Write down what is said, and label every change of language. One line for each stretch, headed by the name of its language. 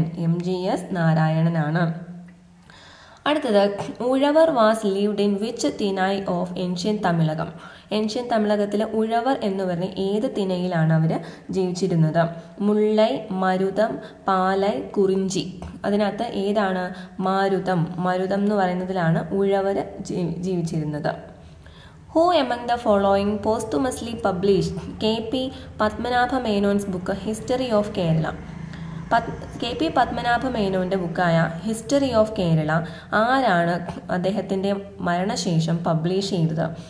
Malayalam: MGS നാരായണനാണ്. അടുത്തത്,
English: Uzhavar was lived in which thinai of ancient Tamilakam?
Malayalam: Ancient തമിഴകത്തിലെ Uzhavar എന്ന് പറഞ്ഞ ഏത് തിനയിലാണ് അവർ ജീവിച്ചിരുന്നത്? മുല്ലൈ, മരുതം, പാലൈ, കുറിഞ്ചി. അതിനകത്ത് ഏതാണ്? മരുതം എന്ന് പറയുന്നതിലാണ് ഉഴവർ ജീവിച്ചിരുന്നത്.
English: Who among the following posthumously published K.P. Padmanabha Menon's book history of Kerala? K.P.
Malayalam: Padmanabha മേനോന്റെ ബുക്കായ ഹിസ്റ്ററി ഓഫ് കേരള ആരാണ് അദ്ദേഹത്തിൻ്റെ മരണശേഷം പബ്ലിഷ് ചെയ്തത്?